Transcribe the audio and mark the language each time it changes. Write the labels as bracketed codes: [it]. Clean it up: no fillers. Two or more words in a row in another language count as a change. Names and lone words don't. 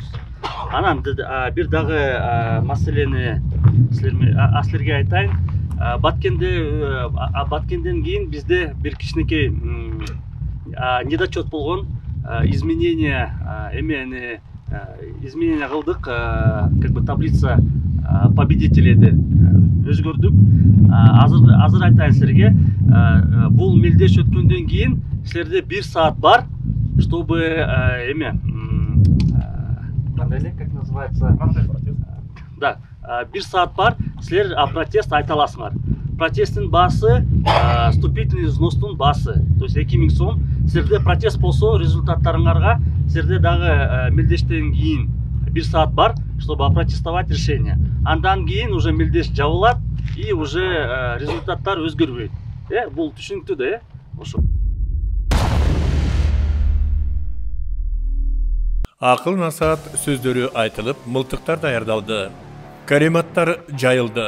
[ky] Анан бир дагы маселени силерге айтайын. Баткенден кийин бизде бир кичинекей недочет болгон, изменения кылдык, [ru] как бы таблица победителейди өзгөрдүк. [ky] Азыр айтайын силерге, бул мелдеш өткөндөн кийин силерде 1 саат бар, [ru] чтобы как называется? [ky] Да, 1 саат бар, силер протест айта аласыңар. Протесттин баасы [ru] вступительный взностун [ky] баасы, [ru] то есть [ky] 2000 сом. Силерде протест болсо, результаттарыңарга силерде дагы мелдештен кийин 1 саат бар, [ru] чтобы опротестовать решение. [ky] Андан кийин уже мелдеш жабылат [ru] и уже [ky] результаттар өзгөрбөйт. Бул түшүнүктүү да, ошо. Акыл насаат сөздөрү айтылып, мылтыктар даярдалды. Карематтар жайылды.